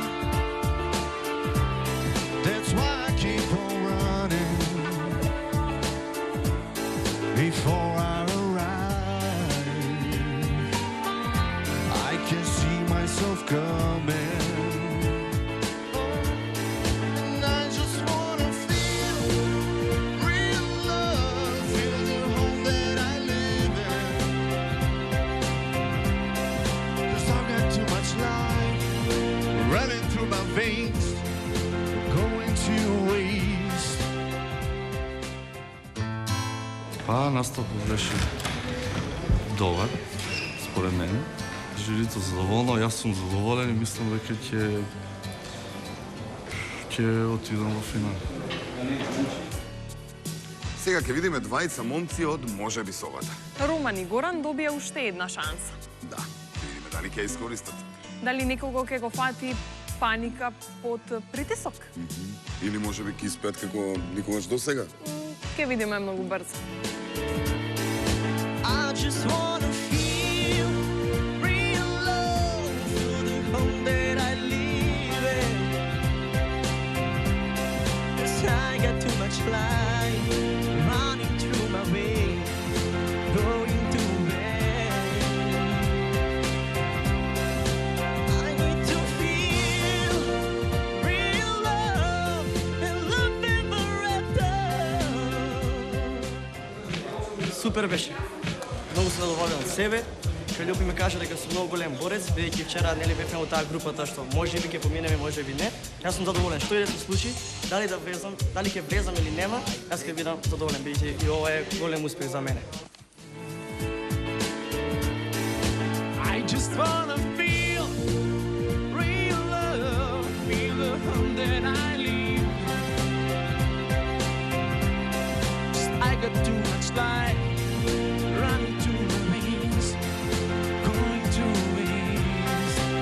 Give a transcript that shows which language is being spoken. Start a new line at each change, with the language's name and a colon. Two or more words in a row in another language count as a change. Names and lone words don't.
English: That's why I keep on running before I coming, and I just wanna feel real love, feel the home that I live in. 'Cause I've got too much life running through my veins, going to waste.
Macedonian: Настапот беше добар, според мене. Журито задоволно, јас сум задоволен и мислам дека ќе отидам во финал. Сега ќе видиме двајца момци од Можеби совата. Роман и Горан добија уште една шанса. Да, ќе видиме дали ќе искористат. Дали некого ќе го фати паника под притисок? Или можеби ќе испеат како никогаш досега. Ќе видиме многу брзо.
English: I just wanna feel real love, feel the home that I live in. 'Cause I got too much life running through my veins, going to waste. I need to feel real love and love never ends.
Macedonian: Супер беше. Многу сум задоволен од себе. Филипи ми кажа дека сум многу голем борец, бидејќи вчера нели бевме во таа групата што можеби ќе поминеме, можеби не. Јас сум задоволен што и да се случи, дали да влезам, дали ќе влезам или нема, јас ќе бидам задоволен бидејќи и ова е голем успех за мене.
English: I just wanna feel real love, feel the home that I live. I got too much life running through my veins, going to waste.